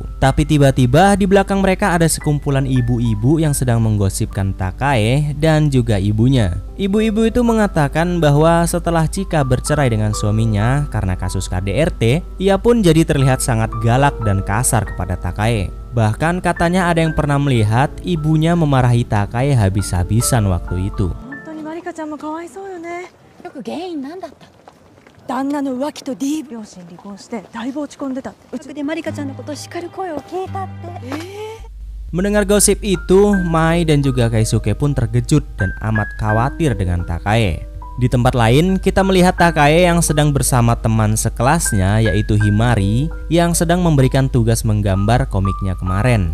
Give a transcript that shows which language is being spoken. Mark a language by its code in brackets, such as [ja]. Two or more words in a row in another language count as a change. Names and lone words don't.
[id] Tapi tiba-tiba di belakang mereka ada sekumpulan ibu-ibu yang sedang menggosipkan Takae dan juga ibunya. Ibu-ibu itu mengatakan bahwa setelah Chika bercerai dengan suaminya karena kasus KDRT, ia pun jadi terlihat sangat galak dan kasar kepada Takae. Bahkan katanya ada yang pernah melihat ibunya memarahi Takae habis-habisan waktu itu. [ja] よく原因なんだったの？旦那の浮気と D 両親離婚してだいぶ落ち込んでたって。うちでマリカちゃんのことを叱る声を聞いたって。 [id] Mendengar gosip itu, Mai dan juga Keisuke pun terkejut dan amat khawatir dengan Takae. Di tempat lain, kita melihat Takae yang sedang bersama teman sekelasnya yaitu Himari yang sedang memberikan tugas menggambar komiknya kemarin.